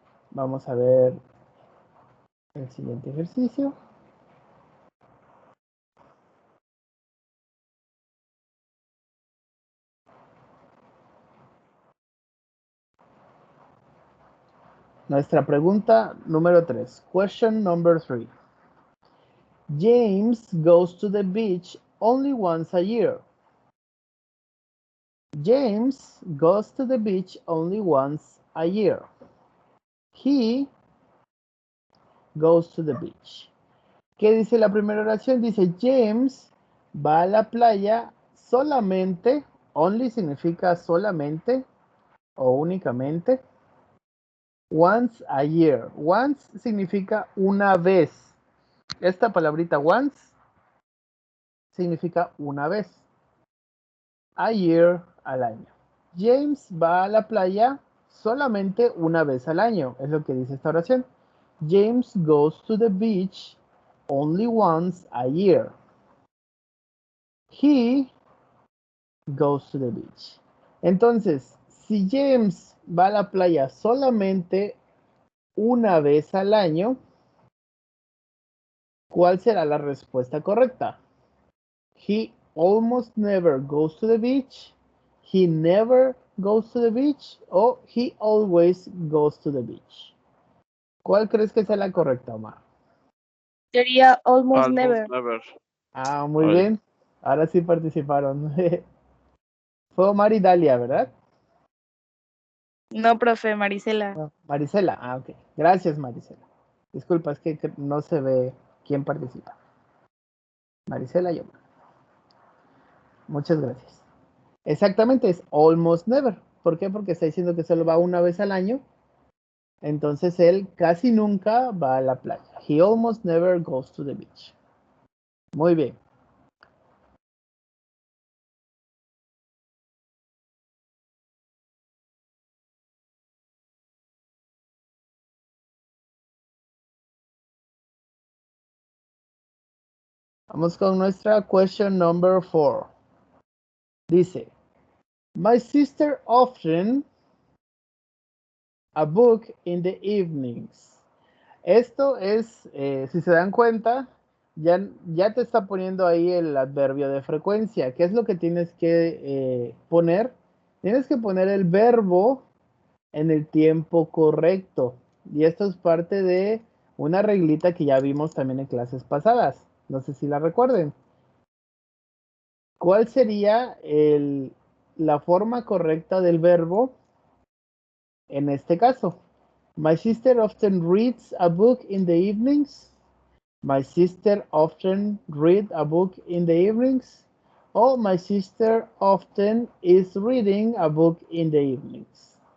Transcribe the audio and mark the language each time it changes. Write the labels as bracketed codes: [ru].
[es] Vamos a ver el siguiente ejercicio. Nuestra pregunta número 3. [en] Question number 3. James goes to the beach only once a year. James goes to the beach only once a year. He goes to the beach. [es] ¿Qué dice la primera oración? Dice James va a la playa solamente, only significa solamente o únicamente, [en] once a year. [es] Once significa una vez. Esta palabrita once significa una vez. [en] A year, [es] al año. James va a la playa solamente una vez al año, es lo que dice esta oración. [en] James goes to the beach only once a year. He goes to the beach. [es] Entonces, si James va a la playa solamente una vez al año, ¿cuál será la respuesta correcta? [en] He almost never goes to the beach, he never goes to the beach, o he always goes to the beach. [es] ¿Cuál crees que sea la correcta, Omar? Sería almost [en] Almost never. never. [es] Ah, muy Ay. bien. Ahora sí participaron. Fue Omar y Dalia, ¿verdad? No, profe, Marisela. No, Marisela. Ah, ok. Gracias, Marisela. Disculpa, es que no se ve quién participa. Marisela y Omar. Muchas gracias. Exactamente, es almost never. ¿Por qué? Porque está diciendo que solo va una vez al año. Entonces él casi nunca va a la playa. [en] He almost never goes to the beach. [es] Muy bien. Vamos con nuestra [en] question number 4. [es] Dice, [en] my sister often a book in the evenings. [es] Esto es, si se dan cuenta, ya te está poniendo ahí el adverbio de frecuencia. ¿Qué es lo que tienes que poner? Tienes que poner el verbo en el tiempo correcto. Y esto es parte de una reglita que ya vimos también en clases pasadas. No sé si la recuerden. ¿Cuál sería la forma correcta del verbo en este caso? [en] My sister often reads a book in the evenings. My sister often reads a book in the evenings. O my sister often is reading a book in the evenings.